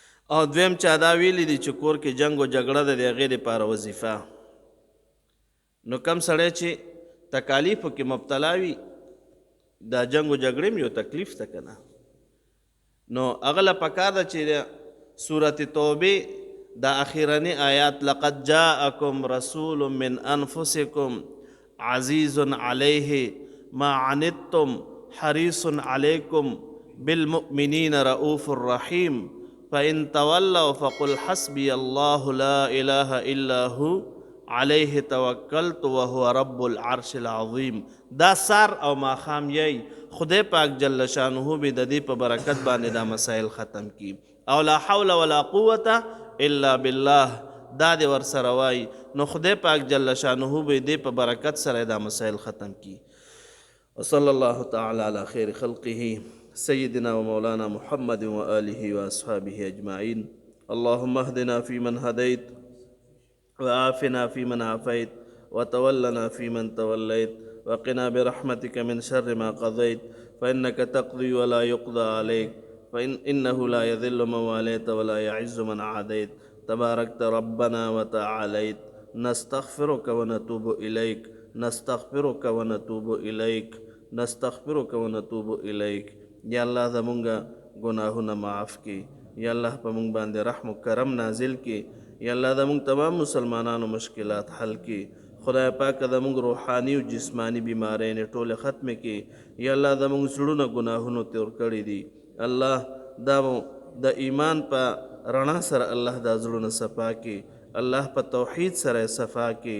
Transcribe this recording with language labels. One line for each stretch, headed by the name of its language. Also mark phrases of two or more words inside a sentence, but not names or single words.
Pashto: او دویم چا دا ویلی دي چې کور کې جنگ او جګړه ده د هغې دپاره وظیفه. نو کم سړی چې تکالیفو کې مبتلا وي دا جنگ او جګړې هم یو تکلیف ده که نه، نو هغه له پکار ده چې سورت توبې دا اخیرنی آیات
Arabic: لقد جاءکم رسول من انفسکم عزیز علیه ما عنتم حریص علیکم بالمؤمنین رؤوف الرحیم فإن تولوا فقل حسبي الله لا إله إلا هو عليه توکلت وهو رب العرش العظیم.
Pashto: دا سار او ماخام یی خدای پاک جل شانه به د دې په برکت باندې دا مسائل ختم کی، او
Arabic: لا حول ولا قوة الا بالله
Pashto: دا دې ورسره وای نو خدای پاک جل شانه به دې په برکت سره دا مسائل ختم کی.
Arabic: وصلی الله تعالی علی خیر خلقه سيدنا ومولانا محمد وآله وأصحابه أجمعين. اللهم اهدنا فيمن هديت وعافنا فيمن عافيت وتولنا فيمن توليت وقنا برحمتك من شر ما قضيت فإنك تقضي ولا يقضى عليك إنه لا يذل من واليت ولا يعز من عاديت تباركت ربنا وتعاليت. نستغفرك ونتوب إليك نستغفرك ونتوب إليك نستغفرك ونتوب إليك.
Pashto: یا الله زمونږه ګناهونه معاف کړي، یا الله په مونږ باندې رحم و کرم نازل کړي، یا الله زمونږ تمام مسلمانانو مشکلات حل کړي. خدای پاک زمونږ روحاني او جسماني بیمارۍ ټولې ختمې کړي. یا الله زمونږ زړونه ګناهونو تور کړي دي، الله دا د ایمان په رڼا سره الله دا زړونه صفا کړي، الله په توحید سره صفا کړي.